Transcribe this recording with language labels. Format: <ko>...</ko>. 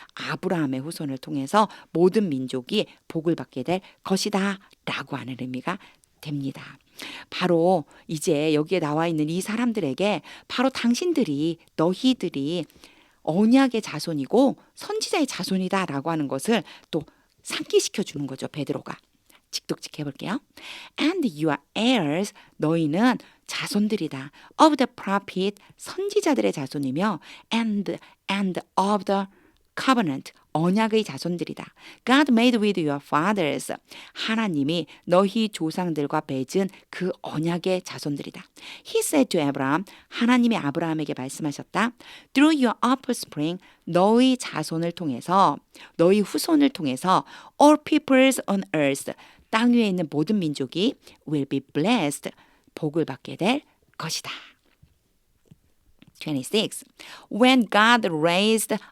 <ko>아브라함의 후손을 통해서 모든 민족이 복을 받게 될 것이다. 라고 하는 의미가 됩니다. 바로 이제 여기에 나와 있는 이 사람들에게 바로 당신들이, 너희들이 언약의 자손이고 선지자의 자손이다. 라고 하는 것을 또 상기시켜 주는 거죠. 베드로가. 직독직 해볼게요.</ko> <en>And you are heirs,</en> <ko>너희는 자손들이다.</ko> <en>Of the prophet,</en> <ko>선지자들의 자손이며</ko> <en>and of the covenant,</en> <ko>언약의 자손들이다.</ko> <en>God made with your fathers,</en> <ko>하나님이 너희 조상들과 맺은 그 언약의 자손들이다.</ko> <en>He said to Abraham,</en> <ko>하나님이 아브라함에게 말씀하셨다.</ko> <en>Through your offspring,</en> <ko>너희 자손을 통해서, 너희 후손을 통해서</ko> <en>all peoples on earth,</en> <ko>땅 위에 있는 모든 민족이</ko> <en>will be blessed,</en> <ko>복을 받게 될 것이다. 26.</ko> <en>When God raised</en>